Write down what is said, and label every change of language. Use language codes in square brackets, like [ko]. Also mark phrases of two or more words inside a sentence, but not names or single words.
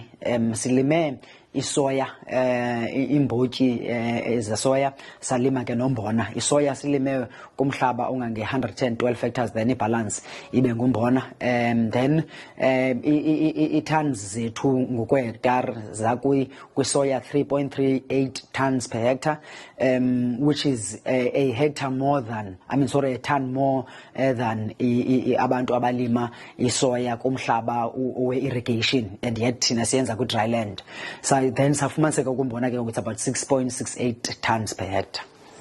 [xh] Silime isoya, imbotyi zesoya, salima ke nombona. Isoya silime kumhlaba ongange-112 hectares, then ibalance ibe ngumbona. Then i-tons zethu ngokwe-hectare zakwisoya 3.38 [en] tons per hectare, which is a hectare more than, a ton more than [xh] abantu abalima isoya kumhlaba we-irrigation, [en] and yet [xh] thina siyenza ku- [en] dry land. [xh] So then safumaniseka ukumbona ke [en] it's about 6.68 tons per hectare.